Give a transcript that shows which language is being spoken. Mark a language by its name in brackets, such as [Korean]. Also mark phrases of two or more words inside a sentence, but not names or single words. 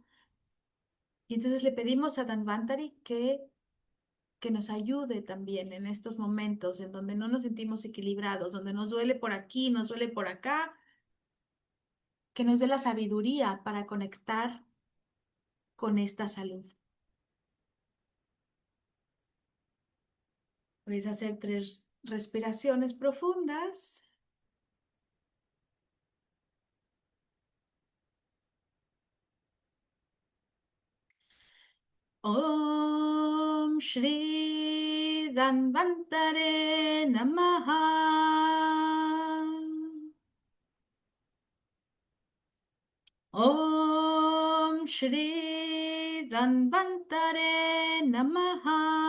[Spanish] Y entonces le pedimos a Danvantari que nos ayude también en estos momentos en donde no nos sentimos equilibrados, donde nos duele por aquí, nos duele por acá, que nos dé la sabiduría para conectar con esta salud. Puedes hacer 3 respiraciones profundas. [Sanskrit] ॐ श्री धन्वन्तरे नमः. ॐ श्री धन्वन्तरे नमः.